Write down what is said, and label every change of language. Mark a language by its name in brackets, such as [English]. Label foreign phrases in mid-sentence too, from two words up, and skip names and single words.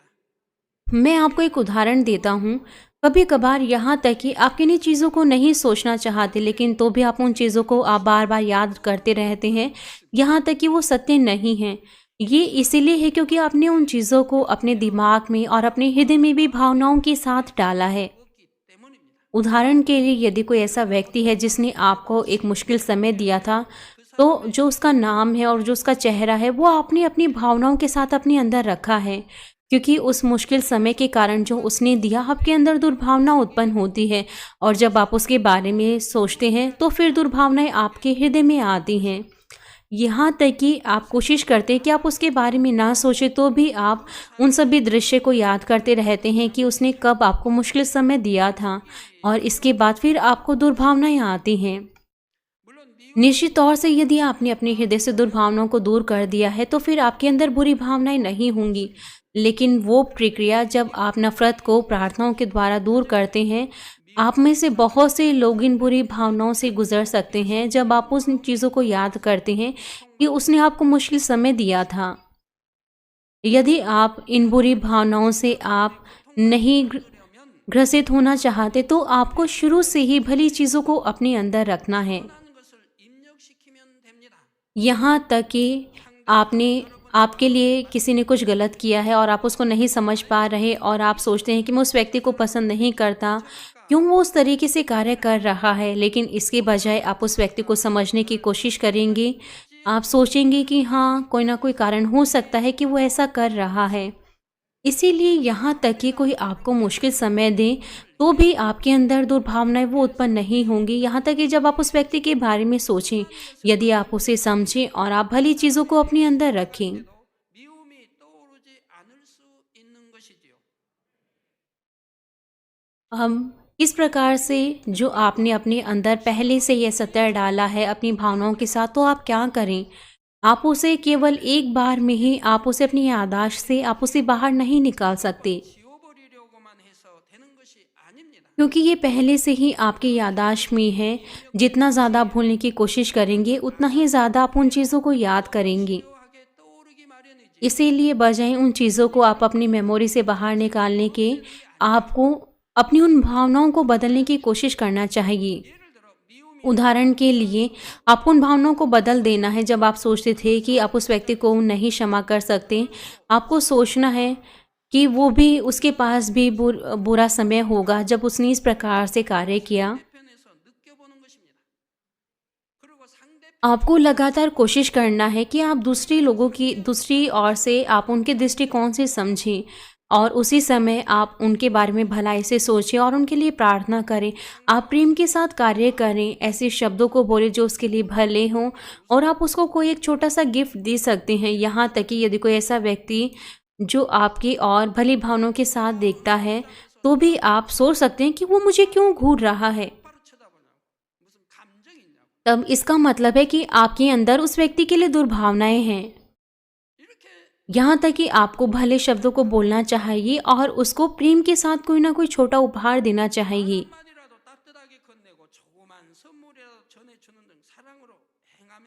[Hindi] मैं आपको एक उदाहरण देता हूँ। कभी कभार यहाँ तक कि आप किन्हीं चीज़ों को नहीं सोचना चाहते, लेकिन तो भी आप उन चीज़ों को आप बार बार याद करते रहते हैं, यहाँ तक कि वो सत्य नहीं हैं। ये इसीलिए है क्योंकि आपने उन चीज़ों को अपने दिमाग में और अपने हृदय में भी भावनाओं के साथ डाला है। [Korean] 없기 때문입니다. [Hindi] उदाहरण के लिए, यदि कोई ऐसा व्यक्ति है जिसने आपको एक मुश्किल समय दिया था, तो जो उसका नाम है और जो उसका चेहरा है वो आपने अपनी भावनाओं के साथ अपने अंदर रखा है, क्योंकि उस मुश्किल समय के कारण जो उसने दिया, आपके अंदर दुर्भावना उत्पन्न होती है, और जब आप उसके बारे में सोचते हैं तो फिर दुर्भावनाएं आपके हृदय में आती हैं। यहाँ तक कि आप कोशिश करते हैं कि आप उसके बारे में ना सोचें, तो भी आप उन सभी दृश्य को याद करते रहते हैं कि उसने कब आपको मुश्किल समय दिया था, और इसके बाद फिर आपको दुर्भावनाएं आती हैं। [Korean] 물론 미움 [Hindi] निश्चित तौर से यदि आपने अपने हृदय से दुर्भावनाओं को दूर कर दिया है तो फिर आपके अंदर बुरी भावनाएं नहीं होंगी, लेकिन वो प्रक्रिया जब आप नफरत को प्रार्थनाओं के द्वारा दूर करते हैं, आप में से बहुत से लोग इन बुरी भावनाओं से गुजर सकते हैं जब आप उन चीज़ों को याद करते हैं कि उसने आपको मुश्किल समय दिया था। यदि आप इन बुरी भावनाओं से आप नहीं ग्रसित होना चाहते, तो आपको शुरू से ही भली चीज़ों को अपने अंदर रखना है। [Korean] 하는 것을 입력시키면 됩니다. [Hindi] यहाँ तक कि आपके लिए किसी ने कुछ गलत किया है और आप उसको नहीं समझ पा रहे, और आप सोचते हैं कि मैं उस व्यक्ति को पसंद नहीं करता, क्यों वो उस तरीके से कार्य कर रहा है, लेकिन इसके बजाय आप उस व्यक्ति को समझने की कोशिश करेंगे। आप सोचेंगे कि हाँ, कोई ना कोई कारण हो सकता है कि वो ऐसा कर रहा है। इसीलिए यहाँ तक कि कोई आपको मुश्किल समय दे, तो भी आपके अंदर दुर्भावनाएं वो उत्पन्न नहीं होंगी। यहाँ तक कि जब आप उस व्यक्ति के बारे में सोचें, यदि आप उसे समझें और आप भली चीज़ों को अपने अंदर रखें। [Korean] 미움이 떠오르지 않을 수 있는 것이지요. [Hindi] हम इस प्रकार से जो आपने अपने अंदर पहले से यह सत्य डाला है अपनी भावनाओं के साथ, तो आप क्या करें? आप उसे केवल एक बार में ही आप उसे अपनी याददाश्त से आप उसे बाहर नहीं निकाल सकते, [Korean] 지워버리려고만 해서 되는 것이 아닙니다. [Hindi] क्योंकि ये पहले से ही आपकी याददाश्त में है। जितना ज़्यादा भूलने की कोशिश करेंगे, उतना ही ज़्यादा आप उन चीज़ों को याद करेंगे। [Korean] 묘하게 떠오르기 마련이지. [Hindi] इसीलिए बजाय उन चीज़ों को आप अपनी मेमोरी से बाहर निकालने के, आपको अपनी उन भावनाओं को बदलने की कोशिश करना चाहिए। [Korean] 예를 들어 미움이 [Hindi] उदाहरण के लिए, आपको उन भावनाओं को बदल देना है। जब आप सोचते थे कि आप उस व्यक्ति को नहीं क्षमा कर सकते, आपको सोचना है कि वो भी, उसके पास भी बुरा समय होगा जब उसने इस प्रकार से कार्य किया। [Korean] 편에서 느껴보는 것입니다. 그리고 상대 [Hindi] आपको लगातार कोशिश करना है कि आप दूसरे लोगों की दूसरी ओर से आप उनके दृष्टिकोण से समझें, और उसी समय आप उनके बारे में भलाई से सोचें और उनके लिए प्रार्थना करें। आप प्रेम के साथ कार्य करें, ऐसे शब्दों को बोलें जो उसके लिए भले हों, और आप उसको कोई एक छोटा-सा गिफ्ट दे सकते हैं। यहाँ तक कि यदि कोई ऐसा व्यक्ति जो आपकी और भली भावनाओं के साथ देखता है, तो भी आप सोच सकते हैं कि वो मुझे क्यों घूर रहा है। [Korean] 똑바로 쳐다보냐고. 무슨 감정이 있냐고. [Hindi] तब इसका मतलब है कि आपके अंदर उस व्यक्ति के लिए दुर्भावनाएँ हैं। [Korean] 이렇게 [Hindi] यहाँ तक कि आपको भले शब्दों को बोलना चाहिए और उसको प्रेम के साथ कोई ना कोई छोटा उपहार देना चाहिए। [Korean] 한마디라도 따뜻하게 건네고 조그만 선물이라도 전해주는 등 사랑으로 행하면서